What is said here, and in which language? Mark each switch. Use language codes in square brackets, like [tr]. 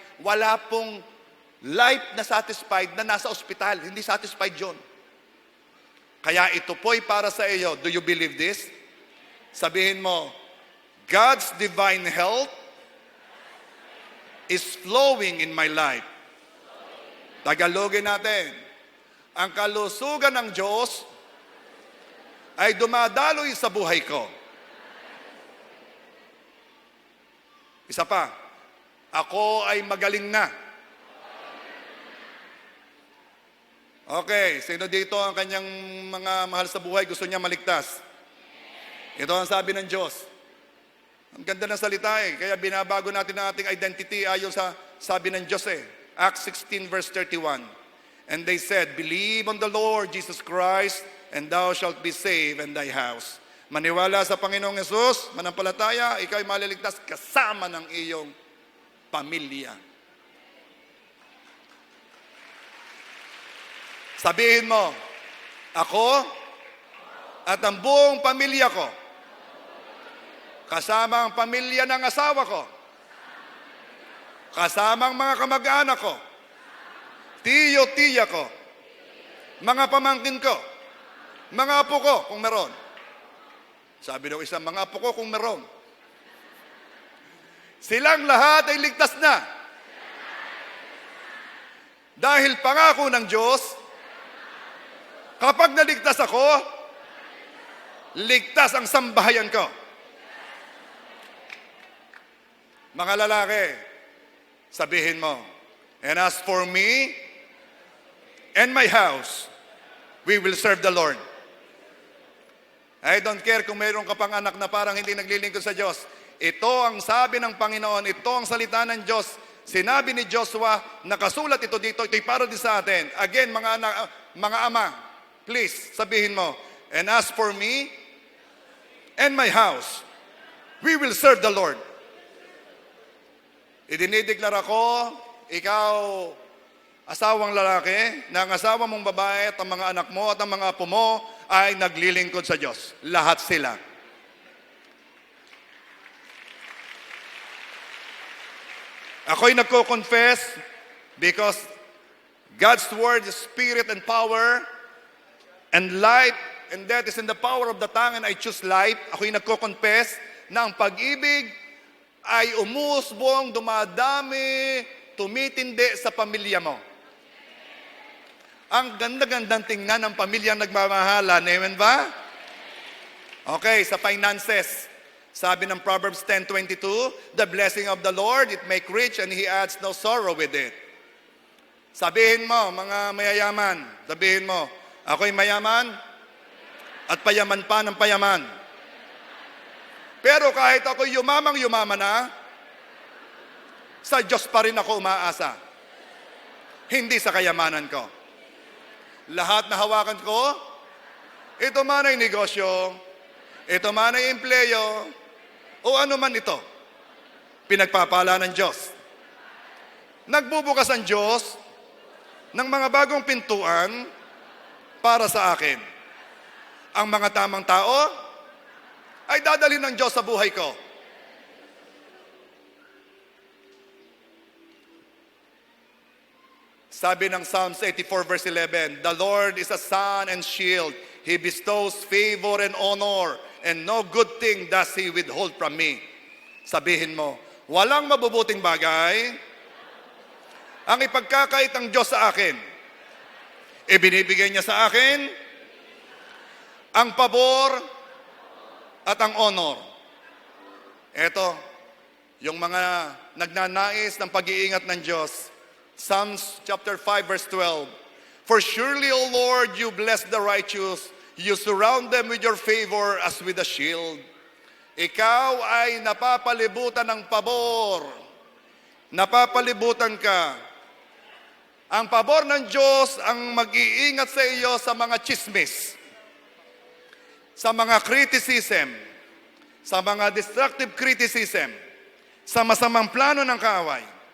[tl] Wala pong life na satisfied na nasa ospital. Hindi satisfied yun. Kaya ito po'y para sa iyo. [en] Do you believe this? [tl] Sabihin mo, [en] God's divine health is flowing in my life. [tl] Tagalogin natin. Ang kalusugan ng Diyos ay dumadaloy sa buhay ko. Isa pa, ako ay magaling na. Okay, sino dito ang kanyang mga mahal sa buhay gusto niya maligtas? Ito ang sabi ng Diyos. Ang ganda ng salita kaya binabago natin ang ating identity ayon sa sabi ng Diyos Acts 16 verse 31. [en] And they said, believe on the Lord Jesus Christ, and thou shalt be saved and thy house. [tl] Maniwala sa Panginoong Yesus, manampalataya, ikaw ay maliligtas kasama ng iyong pamilya. Sabihin mo, ako at ang buong pamilya ko, kasama ang pamilya ng asawa ko, kasama ang mga kamag-anak ko, tiyo-tiya ko, mga pamangkin ko, mga apo ko kung meron. Sabi ng isa, mga apo ko kung meron. Silang lahat ay ligtas na. Dahil pangako ng Diyos, kapag naligtas ako, ligtas ang sambahayan ko. Mga lalaki, sabihin mo, [en] and as for me and my house, we will serve the Lord. I don't care [tl] kung mayroon ka pang anak na parang hindi naglilingkod sa Diyos. Ito ang sabi ng Panginoon, ito ang salita ng Diyos. Sinabi ni Joshua, nakasulat ito dito, ito'y para din sa atin. [en] Again, [tl] mga anak, mga ama, [en] please, [tl] sabihin mo, [en] and as for me and my house, we will serve the Lord. [tl] Idinideklara ko, ikaw, asawang lalaki, na ang asawa mong babae at ang mga anak mo at ang mga apo mo ay naglilingkod sa Diyos. Lahat sila. Ako'y nagko-confess [en] because God's word is spirit and power, and life and death is in the power of the tongue, and I choose life. [tl] Ako'y nagko-confess na ang pag-ibig ay umusbong, dumadami, tumitindi sa pamilya mo. Ang ganda-gandang tingnan ng pamilyang nagmamahalan. Amen ba? Okay, sa finances. Sabi ng [en] Proverbs 10:22, the blessing of the Lord, it make rich and He adds no sorrow with it. [tl] Sabihin mo, mga mayayaman, sabihin mo, ako'y mayaman at payaman pa ng payaman. Pero kahit ako yumamang-yumaman na, sa Diyos pa rin ako umaasa. Hindi sa kayamanan ko. Lahat na hawakan ko, ito man ay negosyo, ito man ay empleyo, o ano man ito, pinagpapala ng Diyos. Nagbubukas ang Diyos ng mga bagong pintuan para sa akin. Ang mga tamang tao ay dadalhin ng Diyos sa buhay ko. [en] Sabi ng Psalms 84 verse 11, "The Lord is a sun and shield. He bestows favor and honor, and no good thing does He withhold from me." [tl] Sabihin mo, walang mabubuting bagay ang ipagkakait ng Diyos sa akin. Ibinibigay niya sa akin ang pabor at ang honor. Ito, yung mga nagnanais ng pag-iingat ng Diyos. Psalms chapter 5 verse 12. [en] "For surely, O Lord, you bless the righteous. You surround them with your favor as with a shield." [tl] Ikaw ay napapalibutan ng pabor. Napapalibutan ka. Ang pabor ng Diyos ang mag-iingat sa iyo sa mga chismis, sa mga criticism, sa mga destructive criticism, sa masamang plano ng kaaway.